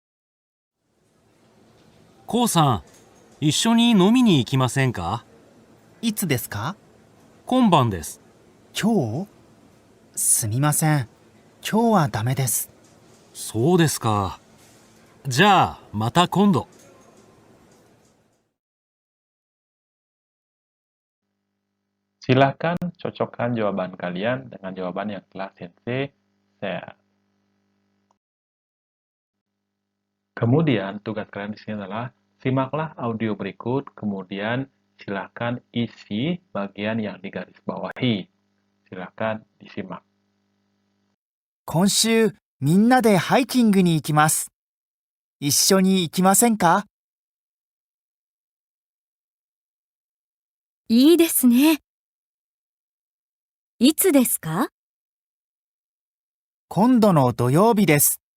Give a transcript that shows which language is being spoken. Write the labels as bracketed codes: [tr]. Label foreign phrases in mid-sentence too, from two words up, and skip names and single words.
[ja] コウさん、一緒に飲みに行きませんか？いつですか？今晩です。今日？すみません。今日はダメです。そうですか。じゃあ、また今度。 [id] Silakan cocokkan jawaban kalian dengan jawaban yang telah Sensei share. Kemudian, tugas kalian di sini adalah simaklah audio berikut, kemudian silakan isi bagian yang digarisbawahi. Silakan disimak. [ja] 今週みんなでハイキングに行きます。一緒に行きませんか？いいですね。いつですか？今度の土曜日です。